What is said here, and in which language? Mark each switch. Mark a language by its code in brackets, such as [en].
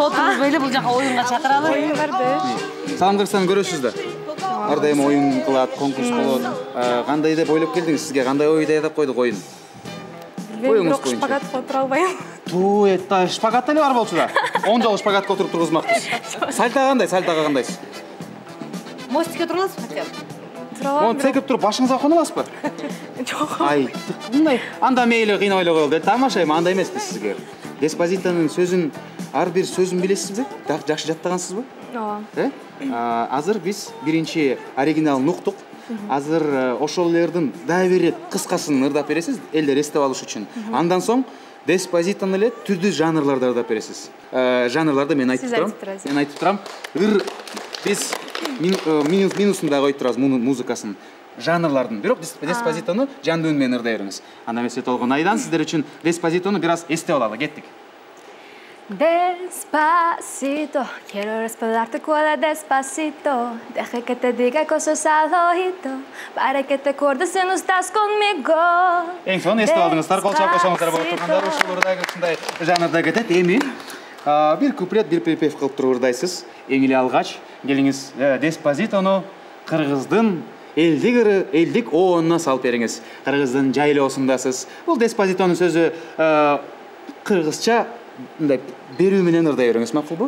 [ky] Отурбайлы бул жака оюнга чакыралы. Оюн барды. Салам Кыргызстан көрөсүз да. Ар дайым оюн кылат, конкурс болот. Кандай деп ойлоп келдиңиз? Сизге кандай ой дайдап койдук оюн? Бирок шпагатка отура албайм. Туу, [ru] это [ky] шпагат эле бар болчу да. 10 жолу шпагатка отуруп тургузмакпыз. Сальтага кандай? Сальтага кандайсыз? Мостикке тура аласызбы [ru] хотя бы? [ky] Тура алам. Оны секип туруп башыңызга коно аласызбы? Жок. Ай, мындай. Анда мейли кыйнап эле коелу. Тамаша, эми андай эмеспиз сизге. Деспозитонун сөзүн, ар бир сөзүн билесизби? Жакшы жаттагансызбы? Ооба. Азыр биз биринчи оригиналын уктук. Азыр ошол элердин дагы бир рет кыскасын ырдап бересиз, элдер эстеп алыш үчүн. Андан соң Деспозитон эле түрдүү жанрларды ырдап бересиз. Жанрларды мен айтып турам. Мен айтып турам. Биз минусун дагы коюп турабыз музыкасын. Жанрлардын. Бирок Деспозитону жан дүйнө менен ырдай бериңиз. Анда эмесе толгон айдан сиздер үчүн Деспозитону бир аз эстеп алалы. Кеттик. [es] Despacito, quiero respaldarte cuela despacito. Deja que te diga cosas al oído, para que te acuerdes si no estás conmigo. [ky] Эң сонун эстеп алдыңыздар, кол чалып койсоңуздар болот тургандар, ушул ырдайгы ушундай жанрда кетет. Эми бир куплет, бир припев кылып туруп ырдайсыз. Эң эле алгач келиңиз Деспозитону кыргыздын элдик оонуна салып бериңиз. Кыргыздын жайлоосундасыз. Бул Деспозитонун сөзү кыргызча мындай берүү менен ырдай бериңиз, макулбу?